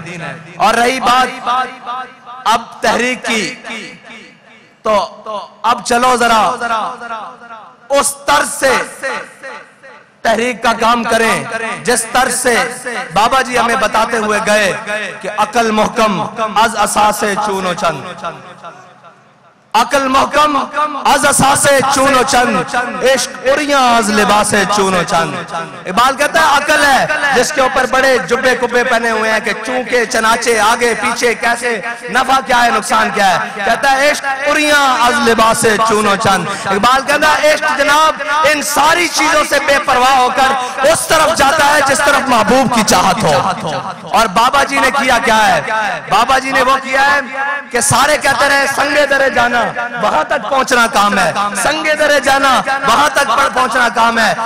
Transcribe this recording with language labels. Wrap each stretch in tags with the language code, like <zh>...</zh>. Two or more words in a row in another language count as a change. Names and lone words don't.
<ur>اور رہی بات اب تحریک کی تو اب چلو ذرا اس طرز سے تحریک کا کام کریں جس طرز سے بابا جی ہمیں بتاتے ہوئے گئے کہ</ur> <fa>عقل محکم از اساس چون و چند. عقل محکم از اساس چون و چند عشق اریاں از لباس چون و چند.</fa> <ur>اقبال کہتا ہے عقل ہے جس کے اوپر بڑے جبے کبے پہنے ہوئے ہیں کہ چونکے چناچے آگے پیچھے کیسے نفع کیا ہے نقصان کیا ہے. کہتا ہے</ur> <fa>عشق اریاں از لباس چون و چند.</fa> <ur>اقبال کہتا ہے عشق جناب ان ساری چیزوں سے بے پرواہ ہو کر اس طرف جاتا ہے جس طرف محبوب کی چاہت ہو. اور بابا جی نے کیا کیا ہے؟ بابا جی نے وہ کیا ہے کہ سارے کہتے رہے سنگے درے جانا وہاں تک پہنچنا کام ہے, سنگے درے جانا وہاں تک پہنچنا کام ہے.</ur>